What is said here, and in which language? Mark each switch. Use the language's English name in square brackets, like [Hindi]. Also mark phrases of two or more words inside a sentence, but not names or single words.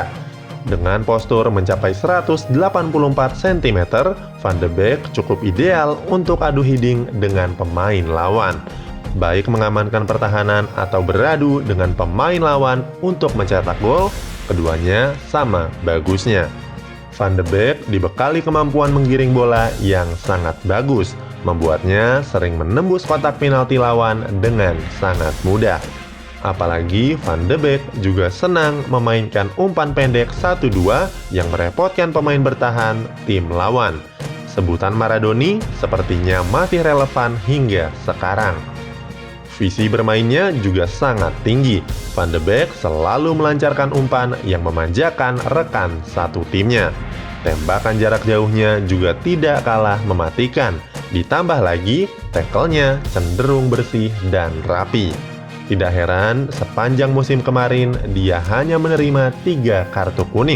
[Indonesian] Dengan postur mencapai 184 cm, Van de Beek cukup ideal untuk adu hiding dengan pemain lawan. Baik mengamankan pertahanan atau beradu dengan pemain lawan untuk mencetak gol, keduanya sama bagusnya. Van de Beek dibekali kemampuan menggiring bola yang sangat bagus, membuatnya sering menembus kotak penalti lawan dengan sangat mudah. Apalagi Van de Beek juga senang memainkan umpan pendek 1-2 yang merepotkan pemain bertahan tim lawan. Sebutan Maradoni sepertinya masih relevan hingga sekarang. Visi bermainnya juga sangat tinggi. Van de Beek selalu melancarkan umpan yang memanjakan rekan satu timnya. Tembakan jarak jauhnya juga tidak kalah mematikan. Ditambah lagi, tackle-nya cenderung bersih dan rapi. Tidak heran, sepanjang musim kemarin dia hanya menerima 3 kartu kuning.